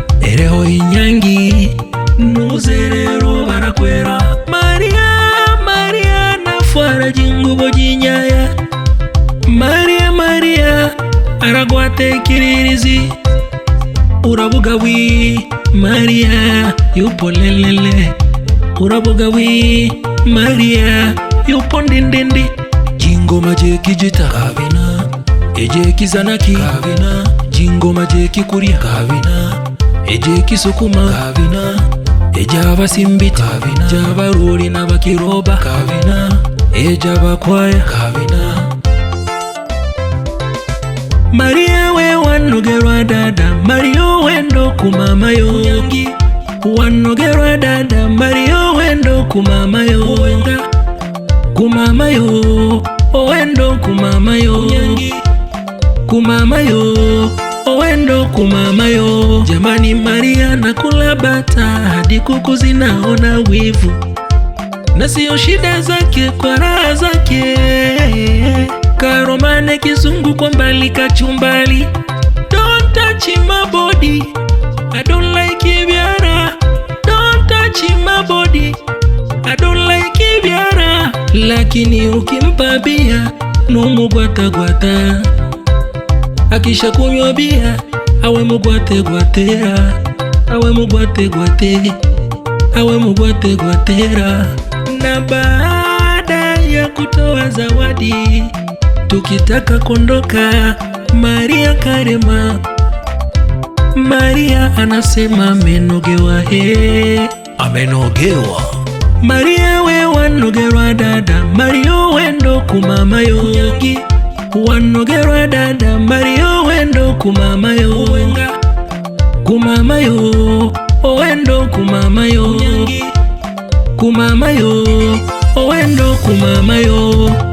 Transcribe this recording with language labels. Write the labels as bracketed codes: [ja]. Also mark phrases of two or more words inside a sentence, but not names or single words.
[kuj] Ereho enyangi, nuzerero barakwera. Maria, Maria, nafwara jingubo jinyaya. Maria, Maria, aragwate kiririzi. Urabuga wi, Maria, yupo lelele. Urabuga wi, Maria, yupo ndindindi. Jingo maje kijita. Kavina. Eje kizanaki. Kavina. Jingo maje kikuria. Kavina. Eje kisukuma. Kavina. Eja abasimbita. Kavina. Eja abaruri n'abakiroba. Kavina. Eja abakwaya. Kavina. Maria we wanogerwa dada, Mario wendo kumama yo. Nyangi. Wanogerwa dada, Mario wendo kumama yo. Wenga. Kumama yo, owendo kumama yo. Nyangi. Kumama yo, owendo kumama yo. [sw] Jamani, Maria nakula bata hadi kuku zinaona wivu, na sio shida zake kwa raha zake. Karomane kizungu kwa mbali kachumbali. [en] Don't touch my body, I don't like it, Biara. Don't touch my body, I don't like it, Biara. [sw] Lakini ukimpa bia, [kuj] no mugwata gwata. [sw] Akisha kunywa bia, [kuj] awe mugwate gwatera. Awe mugwate gwate. Awe mugwate gwatera. [sw] Na baada ya kutoa zawadi, tukitaka kuondoka, Maria Karema, Maria anasema amenogewa, he. Amenogewa. [kuj] Maria we wanogerwa dada, Mario wendo kumama yo. Nyangi. Wanogerwa dada, Mario wendo kumama yo. Wenga. Kumama yo, owendo kumama yo. Nyangi. Kumama yo, owendo kumama yo.